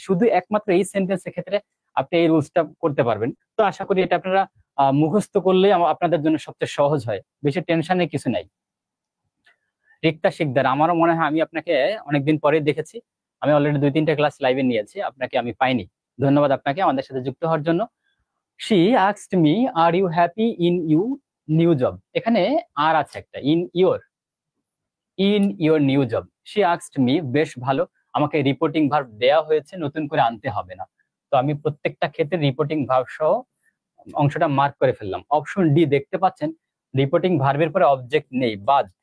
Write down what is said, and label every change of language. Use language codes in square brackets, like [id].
[bn] শুধু একমাত্র এই সেন্টেন্সের ক্ষেত্রে আপনি এই রুলসটা করতে পারবেন। তো আশা করি এটা আপনারা মুখস্থ করলেই আপনাদের জন্য সবচেয়ে সহজ হয়, বেশি টেনশনের কিছু নাই। রিক্তা শিকদার, আমারও মনে হয় আমি আপনাকে অনেকদিন পরে দেখেছি, আমি অলরেডি 2-3টা ক্লাস লাইভে নিয়েছি, আপনাকে আমি পাইনি। ধন্যবাদ আপনাকে আমাদের সাথে যুক্ত হওয়ার জন্য। [en] She asked me, are you happy in your new job? [bn] এখানে আর আছে একটা, [en] in your new job. She asked me, [bn] বেশ ভালো, আমাকে রিপোর্টিং ভার্ব দেয়া হয়েছে, নতুন করে আনতে হবে না। তো আমি প্রত্যেকটা ক্ষেত্রে রিপোর্টিং ভার্ব সহ অংশটা মার্ক করে ফেললাম। অপশন ডি দেখতে পাচ্ছেন, রিপোর্টিং ভার্বের পরে অবজেক্ট নেই, বাদ,